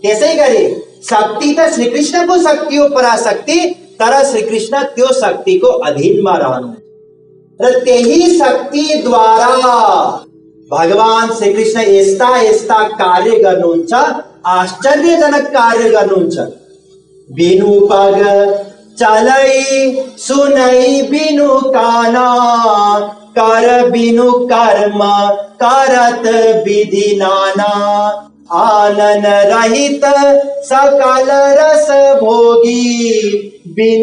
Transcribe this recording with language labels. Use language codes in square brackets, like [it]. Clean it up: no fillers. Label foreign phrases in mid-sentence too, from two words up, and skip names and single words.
[ne] त्यसै गरी शक्ति त श्रीकृष्णको शक्ति हो पराशक्ति, तर श्रीकृष्ण त्यो शक्तिको अधीनमा रहनुहुन्छ र त्यही शक्तिद्वारा भगवान श्रीकृष्ण यस्ता यस्ता कार्य गर्नुहुन्छ, आश्चर्यजनक कार्य गर्नुहुन्छ। [awa] बिनु पग चलै सुनै बिनु काना, कर बिनु कर्म करत विधि नाना, आनन रहित सकल रस भोगी, बिनु